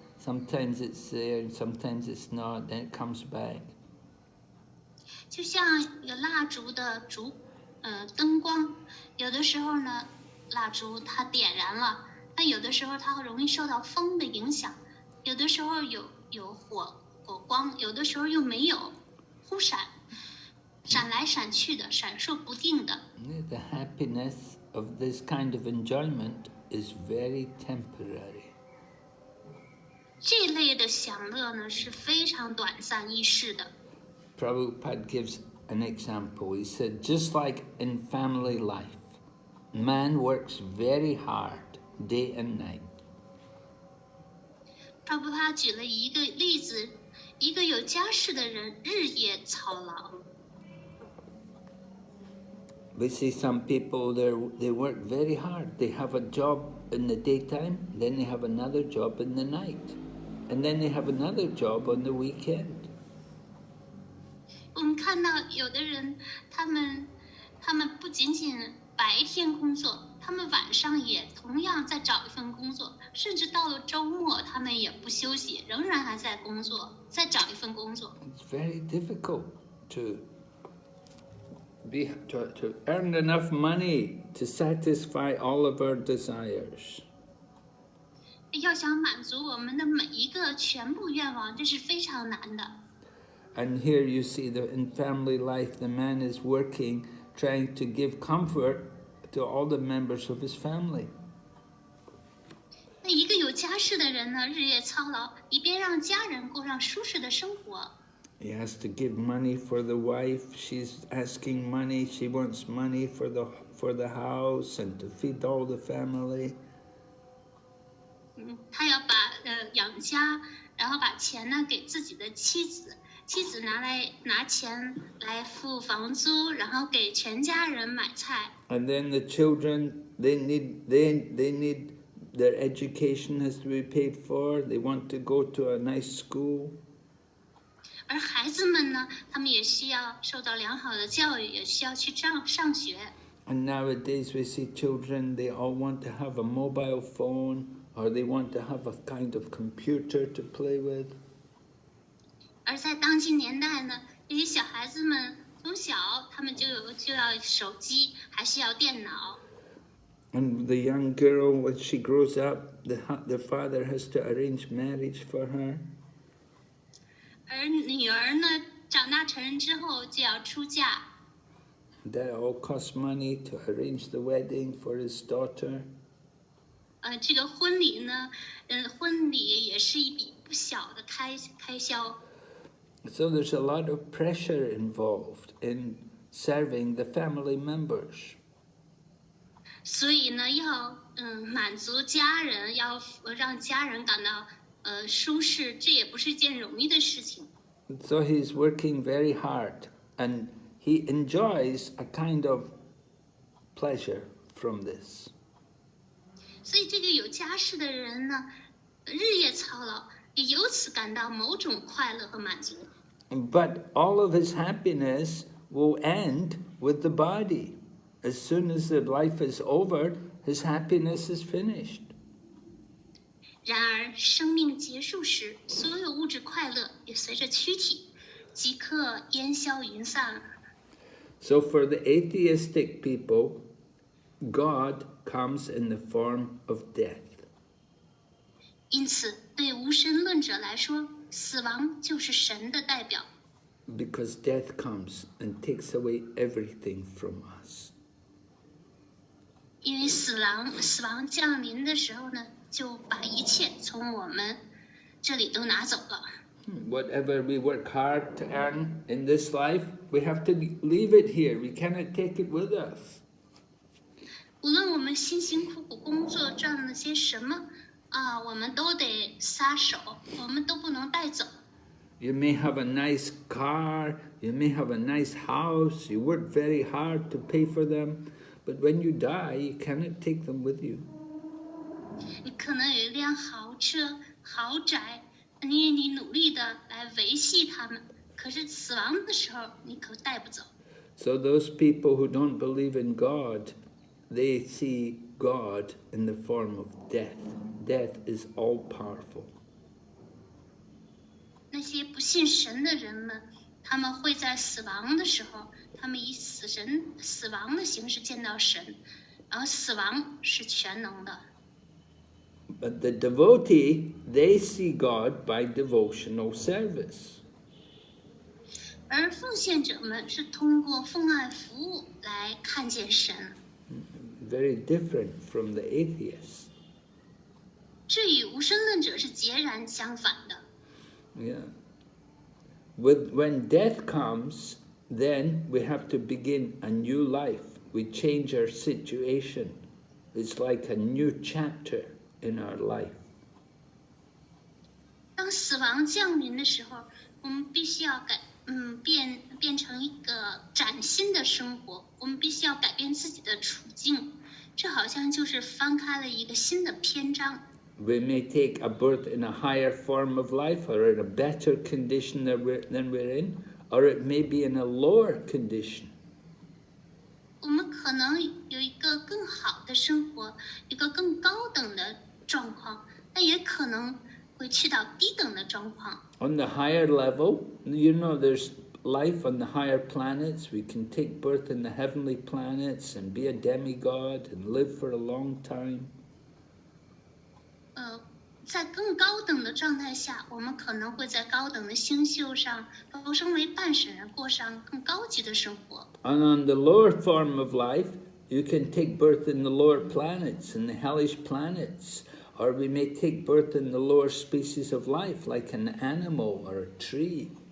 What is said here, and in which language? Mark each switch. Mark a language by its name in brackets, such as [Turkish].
[English] Sometimes it's there, and sometimes it's not. Then it comes back. [Chinese] 就像一个蜡烛的灯光，有的时候呢，蜡烛它点燃了，但有的时候它会容易受到风的影响，有的时候有火光，有的时候又没有，忽闪来闪去的，闪烁不定的。 [English] The happiness of this kind of enjoyment is very temporary. [Chinese] 这类的享乐呢是非常短暂易逝的。 [English] Prabhupada gives an example. He said, just like in family life, man works very hard day and night. [Chinese] Prabhupada 举了一个例子，一个有家室的人日夜操劳。 [English] We see some people, they work very hard. They have a job in the daytime, then they have another job in the night, and then they have another job on the weekend. [Chinese] 我们们看到有的人，他们不仅仅白天工作，他们晚上也同样在找一份工作，甚至到了周末，他们也不休息，仍然还在工作，再找一份工作。 [English] It's very difficult to earn enough money to satisfy all of our desires. [Chinese] 要想满足我们的每一个全部愿望，这是非常难的。 [English] And here you see that in family life, the man is working, trying to give comfort to all the members of his family. [Chinese] 那一个有家室的人呢，日夜操劳，以便让家人过上舒适的生活。 [English] He has to give money for the wife. She's asking money. She wants money for the house and to feed all the family. [Chinese] 他要把养家，然后把钱呢给自己的妻子，妻子拿钱来付房租，然后给全家人买菜。 [English] And then the children, they need their education has to be paid for. They want to go to a nice school. [Chinese] 而孩子们呢，他们也需要受到良好的教育，也需要去上学。 [English] And nowadays we see children, they all want to have a mobile phone, or they want to have a kind of computer to play with. [Chinese] 而在当今年代呢，这些小孩子们从小他们就要手机，还需要电脑。 [English] And the young girl, when she grows up, the father has to arrange marriage for her. [Chinese] 而女儿呢，长大成人之后就要出嫁。 [English] That all costs money to arrange the wedding for his daughter. [Chinese] 这个婚礼呢，婚礼也是一笔不小的开销。 [English] So there's a lot of pressure involved in serving the family members. [Chinese] 所以呢，要满足家人，要让家人感到舒适，这也不是一件容易的事情。 [English] So he's working very hard, and he enjoys a kind of pleasure from this. [Chinese] 所以这个有家室的人呢，日夜操劳，也由此感到某种快乐和满足。 [English] But all of his happiness will end with the body. As soon as the life is over, his happiness is finished. [Chinese] 然而，生命结束时，所有物质快乐也随着躯体即刻烟消云散。 [English] So for the atheistic people, God comes in the form of death. [Chinese] 因此，对无神论者来说，死亡就是神的代表。 [English] Because death comes and takes away everything from us. [Chinese] 因为死亡降临的时候呢，就把一切从我们这里都拿走了。 [English] Whatever we work hard to earn in this life, we have to leave it here. We cannot take it with us. [Chinese] 无论我们辛辛苦苦工作赚了些什么我们都得撒手，我们都不能带走。 [English] You may have a nice car, you may have a nice house, you work very hard to pay for them, but when you die, you cannot take them with you. [Chinese] 你可能有一辆豪车、豪宅，你努力的来维系它们，可是死亡的时候你可带不走。 [English] So those people who don't believe in God, they see God in the form of death. Death is all-powerful. [Chinese] 那些不信神的人们，他们会在死亡的时候，他们以死亡的形式见到神，然后死亡是全能的。 [English] But the devotee, they see God by devotional service. [Chinese] 而奉献者们是通过奉爱服务来看见神。 [English] Very different from the atheists. [Chinese] 这与无神论者是截然相反的。 [English] Yeah. When death comes, then we have to begin a new life. We change our situation. It's like a new chapter in our life. [Chinese] 当死亡降临的时候，我们必须要变成一个崭新的生活，我们必须要改变自己的处境，这好像就是翻开了一个新的篇章。 [English] We may take a birth in a higher form of life or in a better condition than we're in, or it may be in a lower condition. [Chinese] 我们可能有一个更好的生活，一个更高等的状况，但也可能会去到低等的状况。 [English] On the higher level, you know, there's life on the higher planets. We can take birth in the heavenly planets and be a demigod and live for a long time. [Chinese] 在更高等的状态下，我们可能会在高等的星宿上投生为半神人，过上更高级的生活。 [English] And on the lower form of life, you can take birth in the lower planets, in the hellish planets, or we may take birth in the lower species of life, like an animal or a tree.